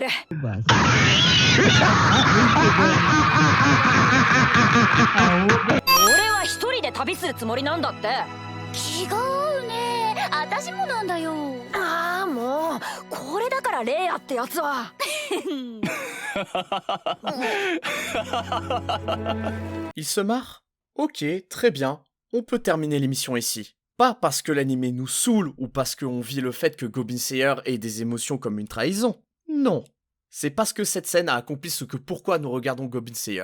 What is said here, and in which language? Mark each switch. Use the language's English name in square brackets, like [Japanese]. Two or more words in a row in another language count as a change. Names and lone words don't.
[Japanese] 俺は一人で旅するつもりなんだって。違うね。私もなんだよ。ああもうこれだからレイヤーってやつは。 [French] Il se marre? Ok, très bien. On peut terminer l'émission ici. Pas parce que l'animé nous saoule ou parce qu'on vit le fait que Goblin Slayer ait des émotions comme une trahison. Non. C'est parce que cette scène a accompli ce que pourquoi nous regardons Goblin Slayer.